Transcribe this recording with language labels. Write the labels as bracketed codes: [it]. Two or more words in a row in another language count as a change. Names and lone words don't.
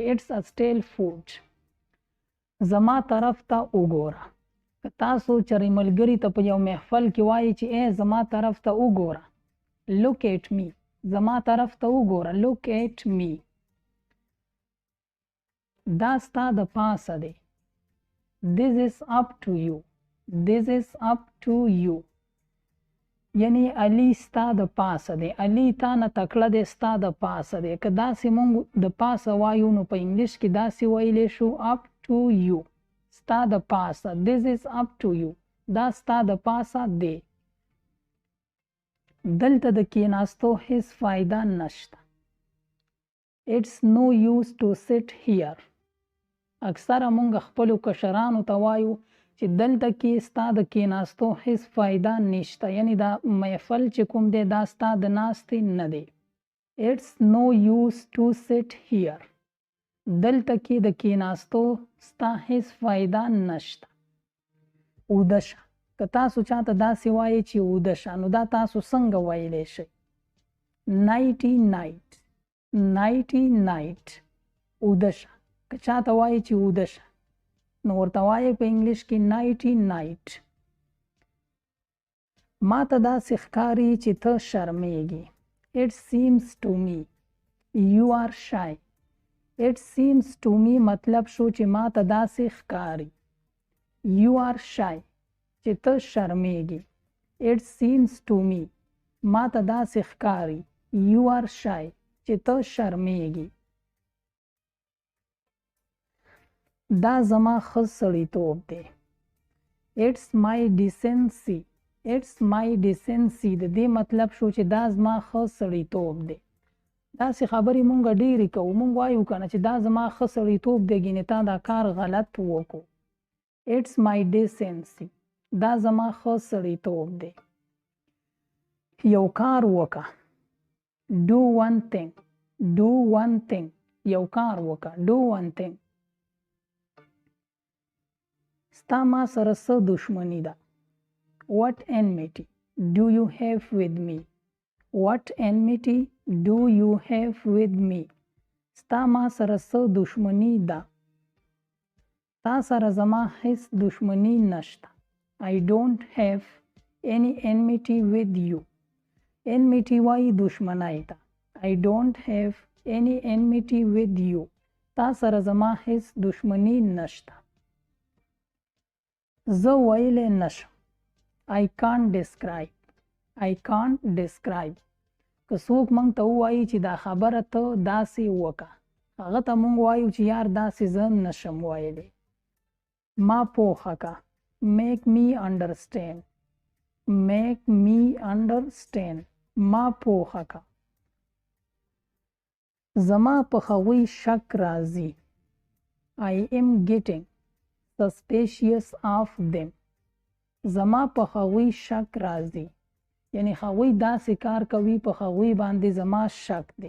[en] It's a steel food. [ps] زما طرف ته وګوره. که تاسو چېرې ملګري ته په یو محفل کې وایي چې ای زما طرف ته وګوره، [en] look at me. [ps] زما طرف ته وګوره، [en] look at me. [ps] دا ستا د پاسه دی. [en] This is up to you. This is up to you. [ps] یعنی علی ستا د پاسه دی. علی تا نه تکړه دی، ستا د پاسه دی. که داسې مونږ د پاسه وایو نو په انګلیش کې داسې ویلی شو [en] up to you. [ps] ستا د پاسه. [en] This is up to you. [ps] دا ستا د پاسه دی. دلته د کېناستو هیڅ فایده نشته. [en] It's no use to sit here. [ps] اکثره مونږ خپلو کشرانو ته وایو چې دلته کې ستا د کېناستو هیڅ فایده نشته، یعنې دا محفل چې کوم دی دا ستا د ناستې نه دی. [en] It's no use to sit here. [ps] دلته کې د کېناستو ستا هیڅ فایده نشته. اوده شه. که تاسو چاته داسې وایئ چې اوده شه نو دا تاسو څنګه ویلی شئ؟ [en] nighty night. نایټي نایټ [ps] اوده شه. که چاته وایئ چې اوده شه نو ورته وایئ په انګلیش کې [en] nighty night. [ps] ما ته داسې ښکاري چې ته شرمېږي. [en] It seems to me you are shy. It seems to me [ps] مطلب شو چې ما ته داسې ښکاري. [en] You are shy [ps] چې ته شرمېږي. [en] It seems to me [ps] ما ته داسې ښکاري. [en] You are shy [ps] چې ته شرمېږي. دا زما ښه سړیتوب دی. [en] It's my decency. It's my decency [ps] د دې مطلب شو چې دا زما ښه سړیتوب دی. داسې خبرې مونږ ډېرې کوو. مونږ وایو که نه چې دا زما ښه سړیتوب دی، ګینې تا دا کار غلط وکړو. [en] It's my decency. [ps] دا زما ښه سړیتوب دی. یو کار وکړه. [en] Do one thing. Do one thing. [ps] یو کار وکړه. [en] Do one thing. [ps] ستا ما سره څه دښمني ده؟ [en] What enmity do you have with me? What enmity do you have with me? [ps] ستا ما سره څه دښمني ده؟ تا سره زما هیڅ دښمني نشته. [en] I don't have any enmity with you. [ps] enmity وایي دښمنۍ ته. [en] I don't have any enmity with you. [ps] تا سره زما هیڅ دښمني نشته. زه ویلی نشم. [en] I can't describe. I can't describe. [ps] که څوک مونږ ته ووایي چې دا خبره ته داسې وکړه، هغه ته مونږ وایو چې یار داسې زه نشم ویلی. ما پوهه که. [en] Make me understand. Make me understand. [ps] ما پوهه کا. زما په هغوی شک راځي. I am getting suspicious of them. زما په هغوی شک راځي. یعنی هغوی داسې کار کوي په هغوی باندې زما شک دی.